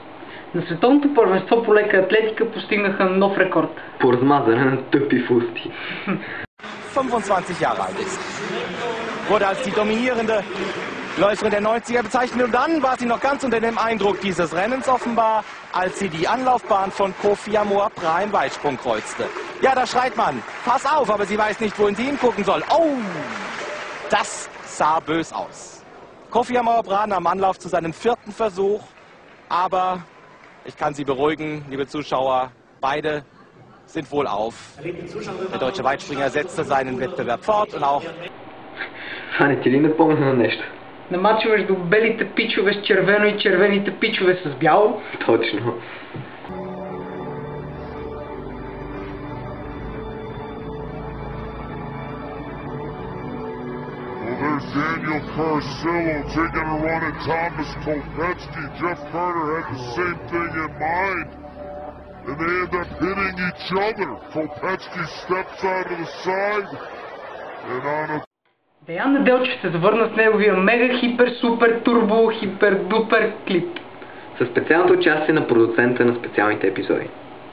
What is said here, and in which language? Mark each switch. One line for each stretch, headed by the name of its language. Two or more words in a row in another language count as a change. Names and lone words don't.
Bulgarian: На световното първенство по лека атлетика постигнаха нов рекорд. По размазане на тъпи фусти.
German: 25 Jahre alt ist. Wurde als die dominierende Läuferin der 90er bezeichnet und dann war sie noch ganz unter dem Eindruck dieses Rennens offenbar, als sie die Anlaufbahn von Kofi Amor Bra im Weitsprung kreuzte. Ja, da schreit man, pass auf, aber sie weiß nicht, wohin sie hingucken soll. Oh, das sah bös aus. Kofi Amor Bra nahm Anlauf zu seinem 4. Versuch, aber ich kann Sie beruhigen, liebe Zuschauer, beide sind wohl auf. Der deutsche Weitspringer setzte seinen Wettbewerb fort und auch...
Bulgarian: Това не ти ли напомня на нещо? На матча между белите пичове с червено и червените пичове с бяло. Точно.
English: There's Daniel Carcillo taking a run at Thomas Kopetsky. Jeff Carter had the same thing in mind. And they end up hitting each other. Kopetsky steps out of the side. And on a...
Bulgarian: Деян Неделчев се завърна с неговия мега хипер супер турбо хипер дупер клип. Със специалното участие на продуцента на специалните епизоди.